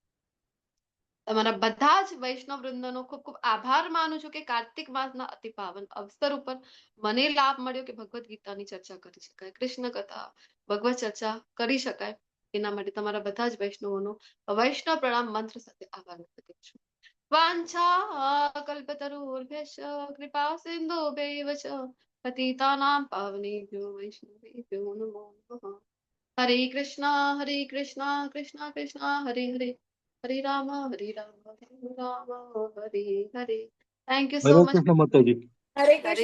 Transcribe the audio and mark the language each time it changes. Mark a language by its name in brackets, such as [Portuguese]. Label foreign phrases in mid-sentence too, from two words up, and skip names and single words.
[Gujarati] તમારા બધા જ વૈષ્ણવ વૃંદનો ખૂબ ખૂબ આભાર માનું છું કે કાર્તિક માસના અતિ પાવન અવસર ઉપર મને લાભ મળ્યો કે ભગવદ્ ગીતાની ચર્ચા કરી શકાય, કૃષ્ણ કથા, ભગવત ચર્ચા કરી શકાય. એના માટે તમારા બધા જ વૈષ્ણવોનો વૈષ્ણવ પ્રણામ મંત્ર સાથે આભાર વ્યક્ત કરું છું. [Sanskrit] वांछा कल्पतरुर्भ्यश्च कृपा सिंधुभ्यैव च पतितानां पावनेभ्यो वैष्णवेभ्यो नमो नमः. हरे कृष्ण कृष्ण कृष्ण हरे हरे, हरे राम हरे राम हरे हरे. [English] thank you so હરે મચ. [Gujarati] કૃષ્ણ માતાજી. હરે કૃષ્ણ.